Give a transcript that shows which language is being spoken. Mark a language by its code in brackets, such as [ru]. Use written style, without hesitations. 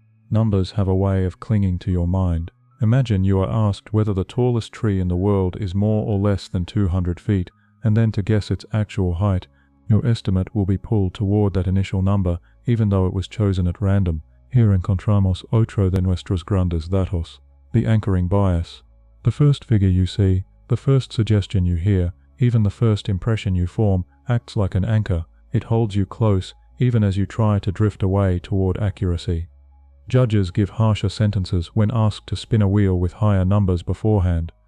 [en] Numbers have a way of clinging to your mind. Imagine you are asked whether the tallest tree in the world is more or less than 200 feet, and then to guess its actual height. Your estimate will be pulled toward that initial number, even though it was chosen at random. [es] Here encontramos otro de nuestros grandes datos, the anchoring bias. [en] The first figure you see, the first suggestion you hear, even the first impression you form, acts like an anchor. It holds you close, even as you try to drift away toward accuracy. Judges give harsher sentences when asked to spin a wheel with higher numbers beforehand.